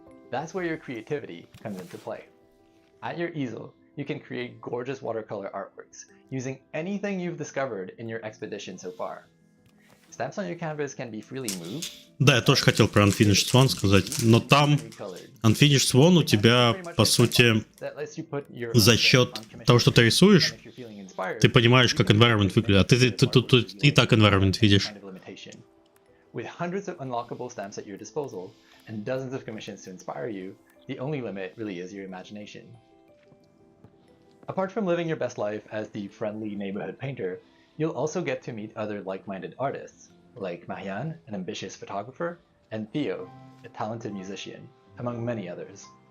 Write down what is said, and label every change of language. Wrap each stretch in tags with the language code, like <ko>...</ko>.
<en>That's where your creativity comes into play. At your easel, you can create gorgeous watercolor artworks using anything you've discovered in your expedition so far. Stamps on your canvas can be freely moved.</en> <ru>Да, я тоже хотел про Unfinished Swan сказать, но там Unfinished Swan у тебя, по сути, за счет того, что ты рисуешь, ты понимаешь, как environment выглядит, а ты тут и так environment видишь.</ru> <en>With hundreds of unlockable stamps at your disposal and dozens of commissions to inspire you, the only limit really is your imagination. Apart from living your best life as the friendly neighborhood painter, you'll also get to meet other like-minded artists, like Mihai, an ambitious photographer, and Theo, a talented musician, among many others.</en>